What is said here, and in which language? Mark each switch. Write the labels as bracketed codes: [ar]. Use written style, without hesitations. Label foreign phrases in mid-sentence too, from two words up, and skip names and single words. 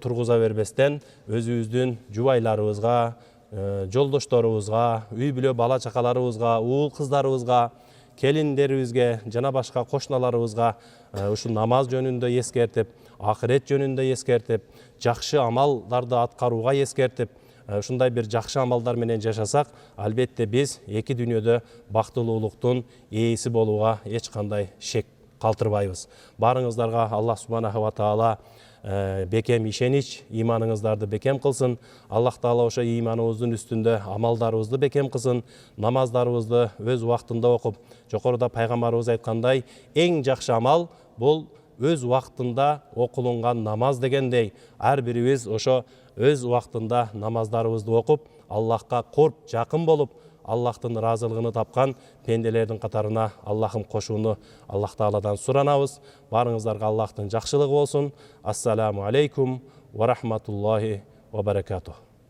[ky] тургуза бербестен, өзүбүздүн жубайларыбызга, жолдошторубузга, үй бүлө бала чакаларыбызга, уул кыздарыбызга, келиндерибизге жана башка кошуналарыбызга ушу намаз жөнүндө эскертип, акырет жөнүндө эскертип, жакшы амалдарды аткарууга эскертип, ушундай бир жакшы амалдар менен жашасак, албетте биз эки дүйнөдө бактылуулуктун ээси болууга эч кандай шек калтырбайбыз. Баарыңыздарга Аллах [ar] سبحانه وتعالى [ky] бекем ишенич, иманыңыздарды бекем кылсын. Аллах таала ошо иманыбыздын үстүндө амалдарыбызды бекем кылсын, намаздарыбызды өз убактында окуп, жокоруда пайгамбарыбыз айткандай, эң жакшы амал бул өз убактында окулунган намаз дегендей, ар бирибиз ошо өз убактында намаздарыбызды окуп, Аллахка корп жакын болуп, Аллахтын ыраазылыгын тапкан пенделердин катарына Аллахым кошууну Аллах Тааладан суранабыз. Баарыңыздарга Аллахтын жакшылыгы болсун. [ar] السلام عليكم ورحمة الله وبركاته.